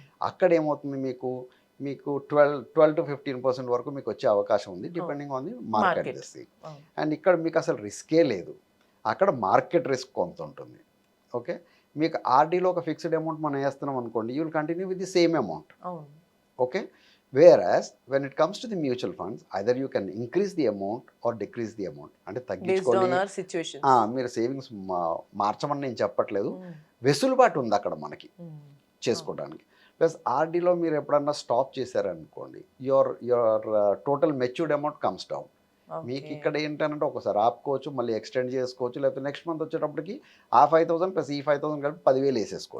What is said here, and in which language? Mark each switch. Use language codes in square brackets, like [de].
[te] అక్కడ ఏమవుతుంది, మీకు 12 to 15% వరకు మీకు వచ్చే అవకాశం ఉంది [en] Depending on the market risk. [te] And ఇక్కడ మీకు అసలు రిస్కే లేదు, అక్కడ మార్కెట్ రిస్క్ కొంత ఉంటుంది. ఓకే. మీకు ఆర్డీలో ఒక ఫిక్స్డ్ అమౌంట్ మనం వేస్తున్నాం అనుకోండి, [en] You will continue with the same amount. Okay. Whereas when it comes to the mutual funds, either you can increase the amount or decrease the amount. [te] అంటే తగ్గించుకోండి, మీరు సేవింగ్స్ మార్చమని నేను చెప్పట్లేదు, వెసులుబాటు ఉంది అక్కడ మనకి చేసుకోవడానికి. ప్లస్ ఆర్డీలో మీరు ఎప్పుడన్నా స్టాప్ చేశారనుకోండి, [en] Your total matured amount comes down. [te] మీకు ఇక్కడ ఏంటంటే ఒకసారి ఆపుకోవచ్చు, మళ్ళీ ఎక్స్టెండ్ చేసుకోవచ్చు, లేకపోతే నెక్స్ట్ మంత్ వచ్చేటప్పటికి ఆ 5,000 ప్లస్ ఈ 5,000 కలిపి 10,000 వేసేసుకోవచ్చు.